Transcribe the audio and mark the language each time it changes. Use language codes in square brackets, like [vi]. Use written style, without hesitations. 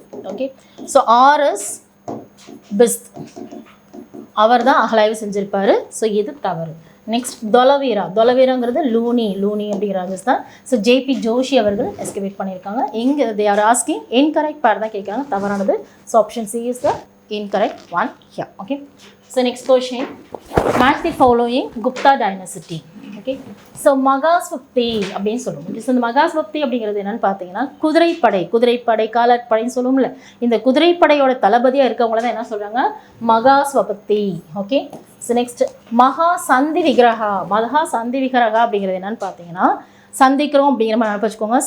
[ta] Okay, so RS Bisht அவர் தான் அகலாய்வு செஞ்சுருப்பார். So இது தவறு. நெக்ஸ்ட் தொலவீராங்கிறது லூனி அப்படிங்கிற ராஜஸ்தான். ஸோ ஜேபி ஜோஷி அவர்கள் எஸ்கவேட் பண்ணியிருக்காங்க. இங்கே [en] they are asking incorrect pair [ta] தான் கேட்குறாங்க, தவறானது. [en] So option C is the incorrect one here. Okay, so next question, match the following Gupta dynasty. [ta] Okay, so மகாஸ்வப்தி அப்படின்னு சொல்லுவோம். ஸோ இந்த மகாஸ்வப்தி அப்படிங்கிறது என்னன்னு பார்த்தீங்கன்னா குதிரைப்படை காலாட்படைன்னு சொல்லுவோம்ல, இந்த குதிரைப்படையோட தளபதியாக இருக்கவங்கள தான் என்ன சொல்கிறாங்க மகாஸ்வபத்தி. ஓகே, ஸோ நெக்ஸ்ட் மகா சந்தி விக்கிரகா அப்படிங்கிறது என்னன்னு பார்த்தீங்கன்னா சந்திக்கிறோம் அப்படிங்கிற மாதிரி நினைப்பு வச்சுக்கோங்க.